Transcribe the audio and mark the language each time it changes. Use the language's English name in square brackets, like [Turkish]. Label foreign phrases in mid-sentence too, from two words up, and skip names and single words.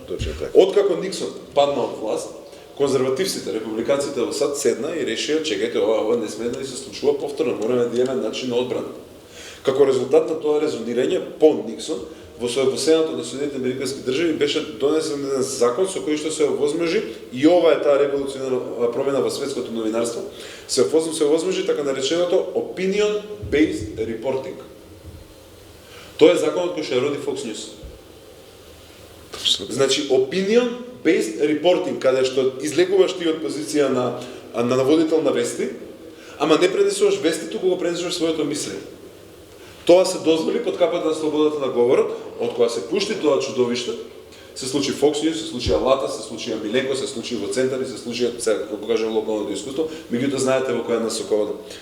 [Macedonian] Откако Никсон падна од власт, конзервативците, републиканците во САД седна и решија, чекајте, ова не сме да се случува повторно, мораме да имаме начин на одбрана. Како резултат на тоа резонирање по Никсон, во Сената на Соединетите американски држави беше донесен еден закон со кој што се овозможи, и ова е таа револуционарна промена во светското новинарство, се овозможи така нареченото [English] opinion-based reporting. [Macedonian] Тоа е законот кој што роди Fox News. Значи, [English] opinion-based reporting, [Macedonian] каде што излегуваш ти од позиција на наводител на вести, ама не пренесуваш вести, туку го пренесуваш своето мислење. Тоа се дозволи под капата на слободата на говорот, од која се пушти тоа чудовиште. Се случи Fox News, се случи Алата, се случи Миленко, се случи во Центар и се случи, сега, како кажем, локалното искуство, меѓутоа знаете во која насока.